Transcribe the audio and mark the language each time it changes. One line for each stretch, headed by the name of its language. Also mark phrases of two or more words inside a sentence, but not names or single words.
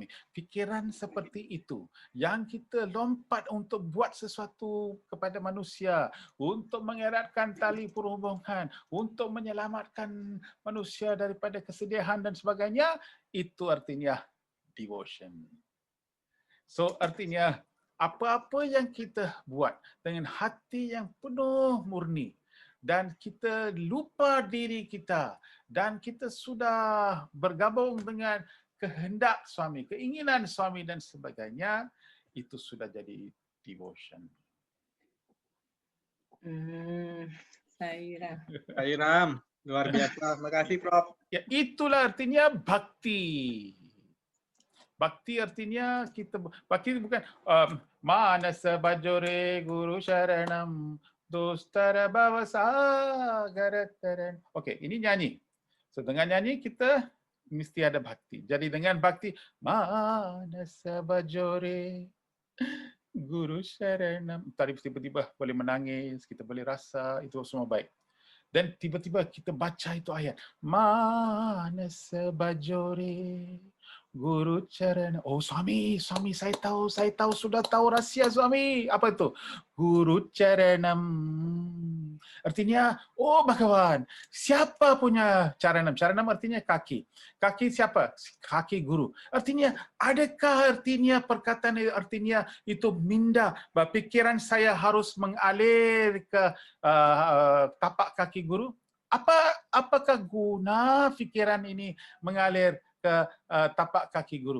Malay: Fikiran seperti itu yang kita lompat untuk buat sesuatu kepada manusia, untuk mengeratkan tali perhubungan, untuk menyelamatkan manusia daripada kesedihan dan sebagainya, itu artinya devotion. So artinya apa-apa yang kita buat dengan hati yang penuh murni dan kita lupa diri kita dan kita sudah bergabung dengan kehendak suami, keinginan suami dan sebagainya, itu sudah jadi devotion. Sairam. Luar biasa. Terima kasih, Prof. Ya, itulah artinya bakti. Bakti artinya bakti bukan
Sanskrit: manasa bajore guru sharanam dostara bhavasagarattaran.
Malay: Okey, ini nyanyi. So dengan nyanyi kita mesti ada bakti. Jadi dengan bakti
Sanskrit: manasa bajore guru sharanam,
Malay: tiba-tiba boleh menangis, kita boleh rasa, itu semua baik. Dan tiba-tiba kita baca itu ayat.
Sanskrit: Manasa bajore guru charana.
Malay: Oh suami, saya tahu sudah tahu rahsia suami. Apa itu?
Sanskrit: Guru charanam.
Malay: Artinya, oh Bhagawan, siapa punya charanam? Charanam artinya kaki. Kaki siapa? Kaki guru. Artinya, adakah artinya perkataan artinya itu minda? Pikiran saya harus mengalir ke tapak kaki guru? Apakah guna fikiran ini mengalir ke tapak kaki guru?